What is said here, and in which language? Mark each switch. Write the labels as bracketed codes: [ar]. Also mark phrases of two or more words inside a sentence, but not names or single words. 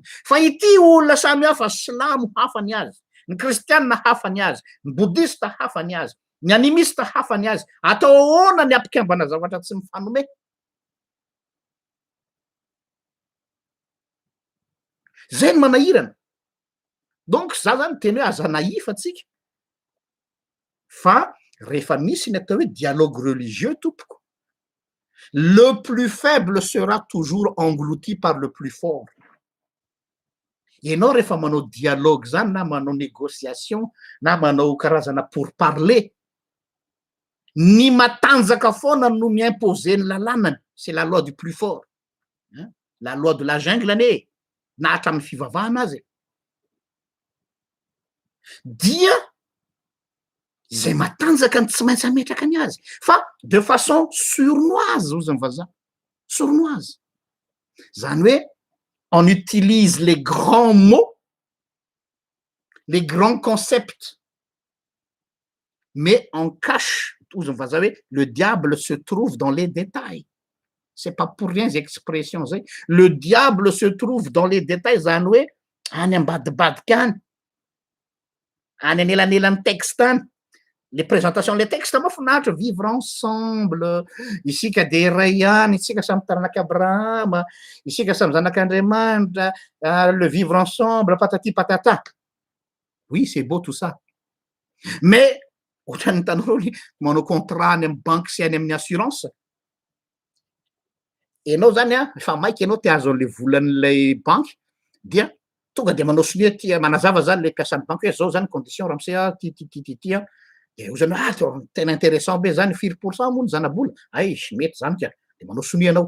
[mg] Fa ity olona samy hafa, silamo hafa ny azy, ny kristianina hafa ny azy, ny bouddhiste hafa ny azy, ny animiste hafa ny azy, atao ahoana ny ampikambana zavatra tsy mifanome? Zay ny manahirana. Donc za zany teny hoe aza naifa atsika fa rehefa misy ny atao hoe [fr] dialogue religieux [mg] tompoko, [fr] le plus faible sera toujours englouti par le plus fort. [mg] Ianao rehefa manao dialogue zany na manao négociation na manao karazana [fr] pour parler, [mg] ny matanjaka foana no miimposer ny lalànany, [fr] c'est la loi du plus fort, la loi de la jungle [mg] anie, na hatramin'ny fivavahana azy. Dia zay matanjaka ny tsy maintsy ametraka ny azy fa [fr] de façon sournoise [mg] ozy ny vazaha, sournoise. Zany hoe [fr] on utilise les grands mots, les grands concepts, mais on cache, [mg] ozy ny vazaha hoe [fr] le diable se trouve dans les détails. C'est pas pour rien expression zay. Le diable se trouve dans les détails, [mg] zany hoe any ambadibadika any, any anelanelan'ny texte any. [fr] Les présentations, les textes mahafinaritra, vivre ensemble, [mg] isika de iray ihany, isika samy taranaky Abrahama, isika samy zanak'Andriamanitra, [fr] le vivre ensemble, patati patata. Oui, c'est beau tout ça. [mg] Mais ohatran'ny hitanao manao contrat any amin'ny banque sy any amin'ny assurance. Enao zany efa maiky enao te azo an'le volan'lay banque dia tonga de manao sonia tia manazava zany le mpiasan'ny banque hoe zao zany condition ramose ty de ozany tena intéressant be zany 4% moa ny zana-bola, ay mety zany tia, de manao sonia anao.